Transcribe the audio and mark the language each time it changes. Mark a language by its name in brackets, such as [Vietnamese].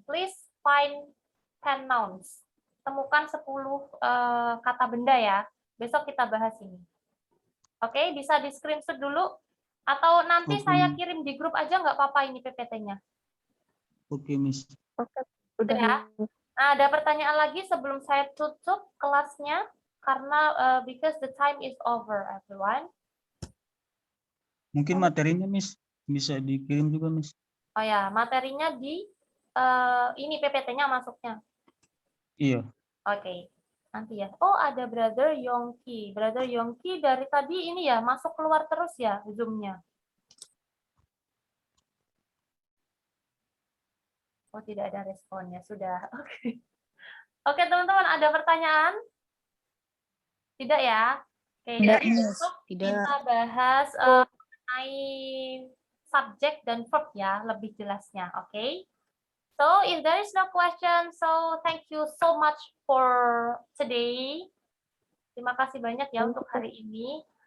[English] Please find 10 nouns. [Indonesian] Temukan 10 kata benda ya. Besok kita bahas ini. Oke, bisa di screenshot dulu. Atau nanti Oke. saya kirim di grup aja nggak apa-apa ini PPT-nya. Oke, Miss. Udah ya. Nah, ada pertanyaan lagi sebelum saya tutup kelasnya. Karena [English] because the time is over, everyone. [Indonesian] Mungkin materinya, Miss, bisa dikirim juga, Miss. Oh ya, materinya di ini PPT-nya masuknya. Iya. Oke. Nanti ya. Oh, ada Brother Yongki. Brother Yongki dari tadi ini ya, masuk keluar terus ya Zoom-nya. Oh, tidak ada responnya. Sudah. Oke. Oke, teman-teman, ada pertanyaan? Tidak ya? Oke, Tidak, jadi [English] Miss. [Indonesian] besok Tidak. kita bahas mengenai subjek dan verb ya, lebih jelasnya. Oke? [English] So, if there is no question, so thank you so much for today. [Indonesian] Terima kasih banyak ya untuk hari ini.